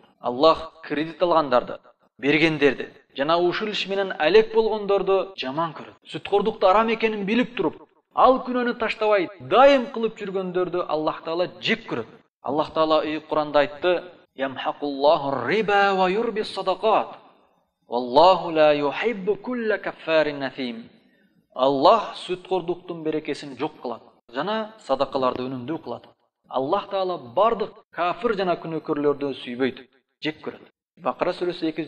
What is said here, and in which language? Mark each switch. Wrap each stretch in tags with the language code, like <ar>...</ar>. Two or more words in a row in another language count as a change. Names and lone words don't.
<ky>Аллах кредит алгандарды, бергендерди жана ушул иш менен алек болгондорду жаман көрөт. Сүткордукту арам экенин билип туруп, ал күнөөнү таштабай дайым кылып жүргөндөрдү Аллах Таала жек көрөт. Аллах Таала Куранда айтты:</ky> <ar>"يمحق الله الربا ويربي الصدقات. والله لا يحب كل كفار أثيم."</ar> <ky>Аллах сүткордуктун берекесин жок кылат жана садакаларды үнүмдүү кылат. Аллах Таала бардык кафир жана күнөөкөрлөрдү сүйбөйт, жек көрөт. Бакара сүрөсү</ky>